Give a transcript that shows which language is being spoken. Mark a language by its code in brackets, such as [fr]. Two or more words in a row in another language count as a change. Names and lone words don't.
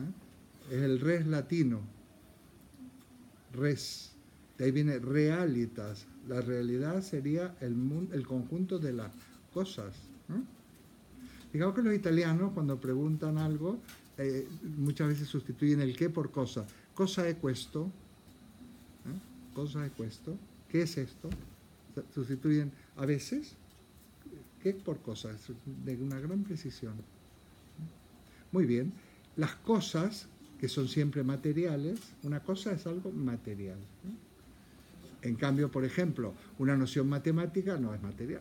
[es] Es el res latino. Res. De ahí viene realitas. La realidad sería el conjunto de las cosas, ¿no? Digamos que los italianos, cuando preguntan algo, muchas veces sustituyen el qué por cosa. [it] Cosa è questo. Cosa è questo. [es] ¿Qué es esto? Sustituyen a veces qué por cosa, de una gran precisión. Muy bien. Las cosas que son siempre materiales. Una cosa es algo material. En cambio, por ejemplo, una noción matemática no es material.